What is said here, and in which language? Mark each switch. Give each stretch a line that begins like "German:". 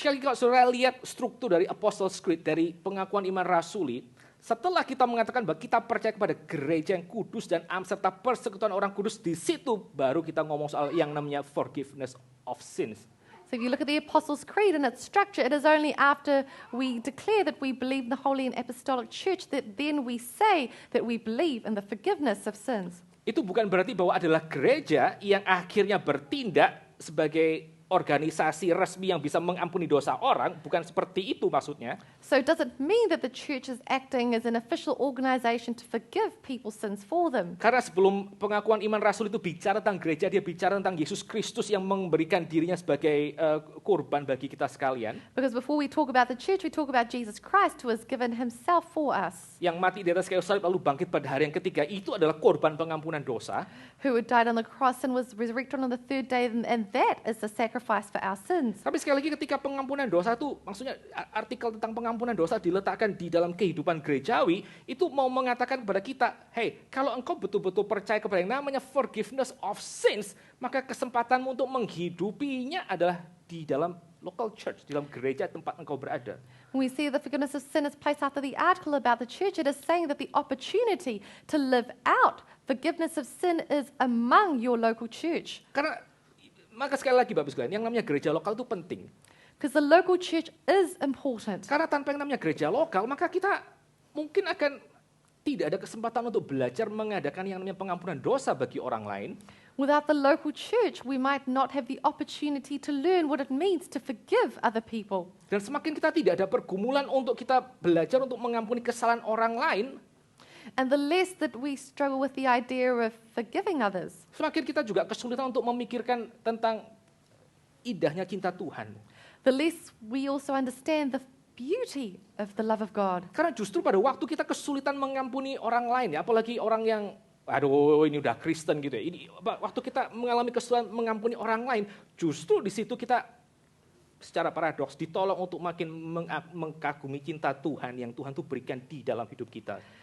Indonesian: Sekali kalau saudara lihat struktur dari Apostles' Creed, dari pengakuan iman rasuli, setelah kita mengatakan bahwa kita percaya kepada gereja yang kudus dan am serta persekutuan orang kudus, di situ baru kita ngomong soal yang namanya
English: forgiveness of sins. So if you look at the Apostles' Creed and its structure, it is only after we declare that we believe in the Holy and Apostolic Church that then we say that we believe in the forgiveness of sins.
Indonesian: Itu bukan berarti bahwa adalah gereja yang akhirnya bertindak sebagai organisasi resmi yang bisa mengampuni dosa orang, bukan seperti itu maksudnya.
English: So it doesn't mean that the church is acting as an official organization to forgive people's sins for them.
Indonesian: Karena sebelum pengakuan iman rasul itu bicara tentang gereja, dia bicara tentang Yesus Kristus yang memberikan dirinya sebagai kurban bagi kita sekalian.
English: Because before we talk about the church, we talk about Jesus Christ who has given himself for us,
Indonesian: Yang mati di atas kayu salib lalu bangkit pada hari yang ketiga, itu adalah korban pengampunan dosa.
English: who had died on the cross and was resurrected on the third day, and that is the sacrifice for our sins.
Indonesian: Tapi sekali lagi ketika pengampunan dosa itu, maksudnya artikel tentang pengampunan dosa diletakkan di dalam kehidupan gerejawi, itu mau mengatakan kepada kita, hey, kalau engkau betul-betul percaya kepada yang namanya
English: forgiveness of sins,
Indonesian: maka kesempatanmu untuk menghidupinya adalah di dalam
English: local church,
Indonesian: di dalam gereja tempat engkau berada.
English: When we see the forgiveness of sin is placed after the article about the church, it is saying that the opportunity to live out forgiveness of sin is among your local church.
Indonesian: Karena, maka sekali lagi Bapak sekalian, yang namanya gereja lokal itu penting.
English: Because the local church is important.
Indonesian: Karena tanpa yang namanya gereja lokal, maka kita mungkin akan tidak ada kesempatan untuk belajar mengadakan yang namanya pengampunan dosa bagi orang lain.
English: Without the local church, we might not have the opportunity to learn what it means to forgive other people.
Indonesian: Dan semakin kita tidak ada pergumulan untuk kita belajar untuk mengampuni kesalahan orang lain,
English: And the less that we struggle with the idea of forgiving others,
Indonesian: semakin kita juga kesulitan untuk memikirkan tentang indahnya cinta Tuhan.
English: the less we also understand the beauty of the love of God.
Indonesian: Karena justru pada waktu kita kesulitan mengampuni orang lain, ya, apalagi orang yang, aduh ini udah Kristen gitu ya, ini waktu kita mengalami kesulitan mengampuni orang lain, justru di situ kita secara paradoks ditolong untuk makin mengagumi cinta Tuhan yang Tuhan tuh berikan di dalam hidup kita.